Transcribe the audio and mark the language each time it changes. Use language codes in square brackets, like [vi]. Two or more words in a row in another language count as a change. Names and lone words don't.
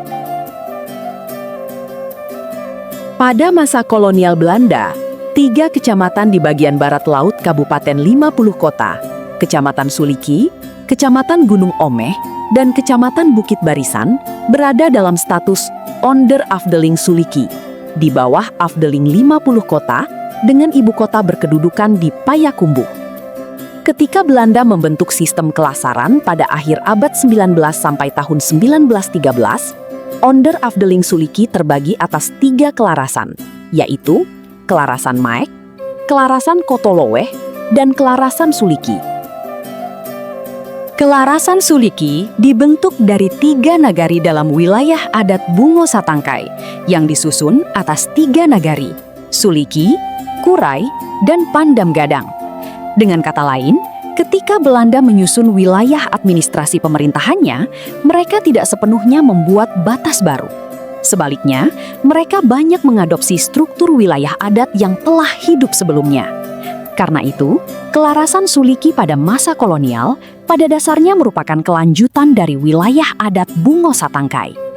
[id] Pada masa kolonial Belanda, 3 kecamatan di bagian barat laut Kabupaten 50 Kota, Kecamatan Suliki, Kecamatan Gunung Omeh, dan Kecamatan Bukit Barisan berada dalam status Onder Afdeling Suliki, di bawah Afdeling 50 Kota dengan ibu kota berkedudukan di Payakumbuh. Ketika Belanda membentuk sistem kelasaran pada akhir abad 19 sampai tahun 1913, Onder Afdeling Suliki terbagi atas 3 kelarasan, yaitu Kelarasan Maek, Kelarasan Kotoloweh, dan Kelarasan Suliki. Kelarasan Suliki dibentuk dari 3 nagari dalam wilayah adat Bungo Satangkai yang disusun atas 3 nagari, Suliki, Kurai, dan Pandam Gadang. Dengan kata lain, ketika Belanda menyusun wilayah administrasi pemerintahannya, mereka tidak sepenuhnya membuat batas baru. Sebaliknya, mereka banyak mengadopsi struktur wilayah adat yang telah hidup sebelumnya. Karena itu, kelarasan Suliki pada masa kolonial pada dasarnya merupakan kelanjutan dari wilayah adat Bungo Satangkai.